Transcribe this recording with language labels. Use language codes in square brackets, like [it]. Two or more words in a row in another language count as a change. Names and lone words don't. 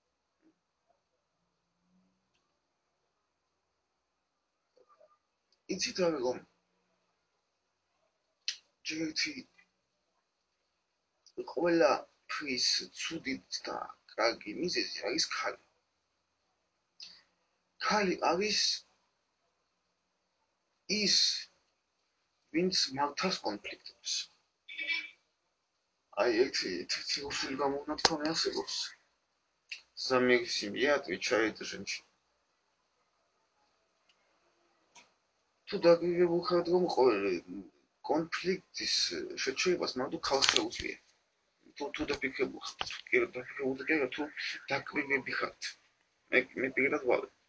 [ka] იცით რა რომ ჯერ ერთი ყველაფრის ცუდით და კარგი მიზეზი არის ქალი. ქალი არის ის, ვინც მართავს კონფლიქტებს. ერთი რუსული გამონათქვამი არსებობს. [ru] За мир в семье отвечает женщина. [ka] თუ დაგიგებულ ხართ რომ კონფლიქტის შეჩერებას მარტო ქალს შეუძლია. თუ დაფიქრებულ ხართ, თუ დაკვირვები ხართ. მე პირადად ვარ.